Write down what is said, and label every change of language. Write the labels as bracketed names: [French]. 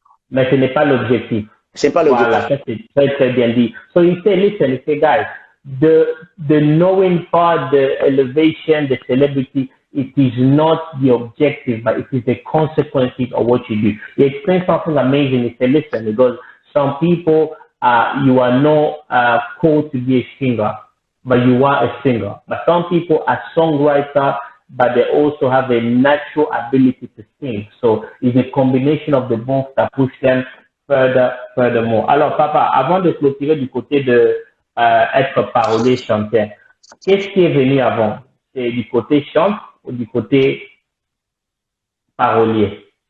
[French] Mais ce n'est pas l'objectif. C'est pas l'objectif. Voilà, ça c'est très, très bien dit. [English] So you say, listen, you say, guys, the knowing part, the elevation, the celebrity, it is not the objective, but it is the consequences of what you do. He explained something amazing. He said, listen, because some people, you are not called to be a singer, but you are a singer. But some people are songwriters, but they also have a natural ability to sing. So it's a combination of the both that push them furthermore. [French] Alors, papa, avant de clôturer du côté de être parolier, chanteur, qu'est-ce qui est venu avant? C'est du côté chante ou du côté parolier?